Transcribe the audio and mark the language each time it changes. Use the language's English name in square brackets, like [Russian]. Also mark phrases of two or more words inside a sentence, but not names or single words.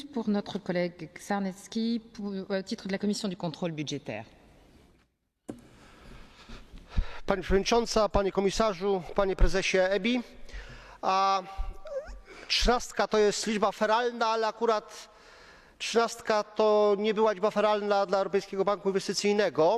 [French] pour notre collègue Czarnecki, au titre de la Commission du contrôle budgétaire. [Polish] Pani Przewodnicząca, Panie Komisarzu, Panie Prezesie EBI. 13 to jest liczba feralna, ale akurat 13 to nie była liczba feralna dla Europejskiego Banku Inwestycyjnego.